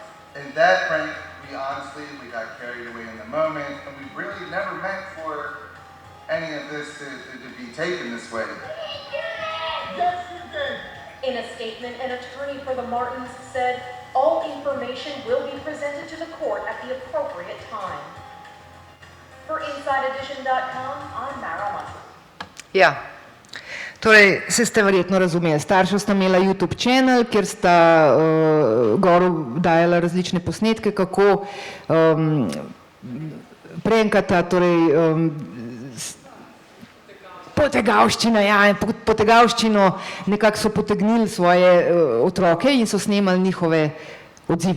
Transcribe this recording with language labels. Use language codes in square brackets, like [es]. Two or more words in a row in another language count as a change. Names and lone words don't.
[en] In that prank, we got carried away in the moment, and we really never meant for any of this to be taken this way. Yes, you did. In a statement, an attorney for the Martins said all information will be presented to the court at the appropriate time. For InsideEdition.com, I'm Mara Munson. [sl] Ja, torej, se ste verjetno razumeli. Starša sta imela YouTube channel, kjer sta gor dajala različne posnetke, kako prenkata, torej potegavščina, ja, potegavščino nekako so potegnili svoje otroke in so snemali njihove odzive.